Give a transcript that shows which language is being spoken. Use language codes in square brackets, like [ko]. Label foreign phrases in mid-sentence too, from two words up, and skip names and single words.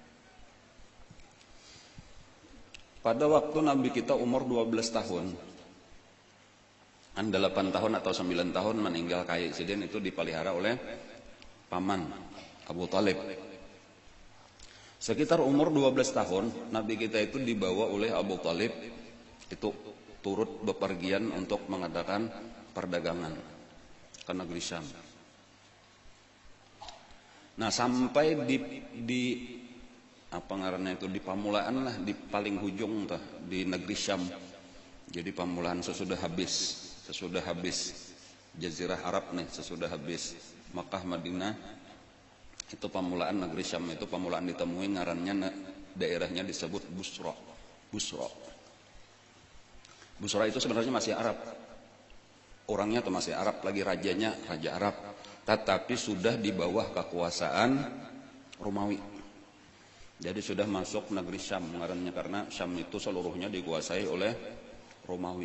[id] Pada waktu Nabi kita umur 12 tahun, 8 tahun atau 9 tahun meninggal Kai Sidin itu dipelihara oleh paman Abu Talib. Sekitar umur 12 tahun Nabi kita itu dibawa oleh Abu Talib itu turut bepergian untuk mengadakan perdagangan ke negeri Syam. Nah, sampai di apa ngarannya itu, di pamulaan lah, di paling hujung tuh, di negeri Syam. Jadi pamulaan sesudah habis Jazirah Arab nih, sesudah habis Makkah Madinah, itu pamulaan negeri Syam, itu pamulaan ditemui ngarannya daerahnya disebut Busra. Busra itu sebenarnya masih Arab. Orangnya tuh masih Arab, lagi rajanya raja Arab, tetapi sudah di bawah kekuasaan Romawi. Jadi sudah masuk negeri Syam ngarannya, karena Syam itu seluruhnya dikuasai oleh Romawi.